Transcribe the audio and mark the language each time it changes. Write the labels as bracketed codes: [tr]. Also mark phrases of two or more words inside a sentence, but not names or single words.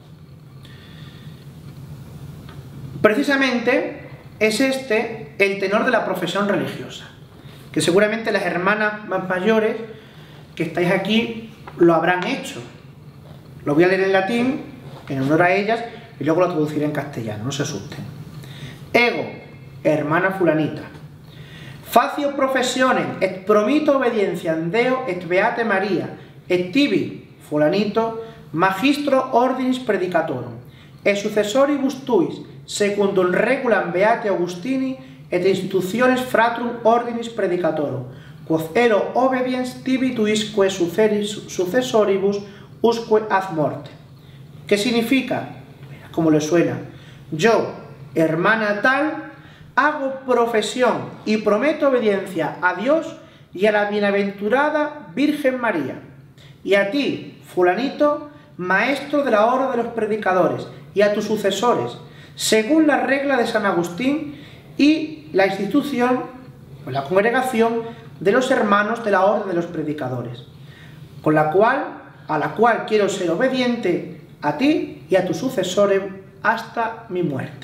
[es] Precisamente es este el tenor de la profesión religiosa, que seguramente las hermanas más mayores que estáis aquí lo habrán hecho. Lo voy a leer en latín, en honor a ellas, y luego lo traduciré en castellano, no se asusten. Ego, hermana fulanita, [la] facio professionem et promito obedientiam Deo et beate Maria, et tibi, fulanito, magistro ordinis predicatorum, et successoribus tuis, secundum regulam beate Augustini, et institutiones fratrum ordinis predicatorum, quod ero obediens tibi tuisque successoribus usque ad morte. [es] ¿Qué significa? Como le suena. Yo, hermana tal, hago profesión y prometo obediencia a Dios y a la bienaventurada Virgen María, y a ti, fulanito, maestro de la orden de los predicadores, y a tus sucesores, según la regla de San Agustín y la institución, o la congregación de los hermanos de la orden de los predicadores, a la cual quiero ser obediente a ti y a tus sucesores hasta mi muerte.